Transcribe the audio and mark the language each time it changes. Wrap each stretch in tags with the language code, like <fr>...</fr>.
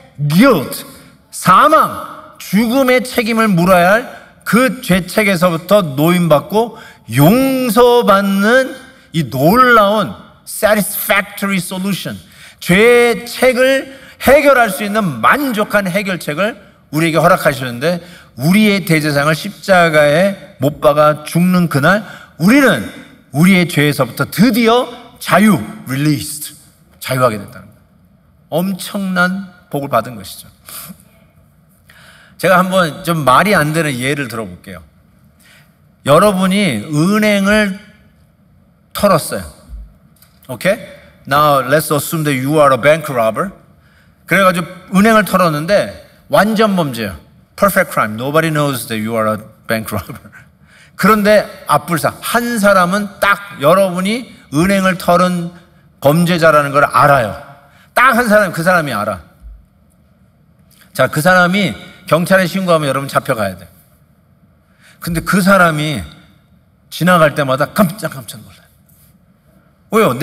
<ko>guilt, 사망, 죽음의 책임을 물어야 할 그 죄책에서부터 노임받고 용서받는 이 놀라운</ko> <en>satisfactory solution,</en> <ko>죄의 책을 해결할 수 있는 만족한 해결책을 우리에게 허락하셨는데 우리의 대제사장을 십자가에 못 박아 죽는 그날 우리는 우리의 죄에서부터 드디어 released, 자유하게 됐다는 거예요. 엄청난 복을 받은 것이죠. 제가 한번 좀 말이 안 되는 예를 들어볼게요. 여러분이 은행을 털었어요.</ko> <en>오케이? Now let's assume that you are a bank robber.</en> <ko>그래가지고 은행을 털었는데 완전 범죄예요.</ko> <en>Perfect crime. Nobody knows that you are a bank robber.</en> <ko>그런데 앞불사 한 사람은 딱 여러분이 은행을 털은 범죄자라는 걸 알아요. 딱 한 사람, 그 사람이 알아. 자, 그 사람이 경찰에 신고하면 여러분 잡혀가야 돼요. 근데 그 사람이 지나갈 때마다 깜짝깜짝 놀라요. 왜요?</ko>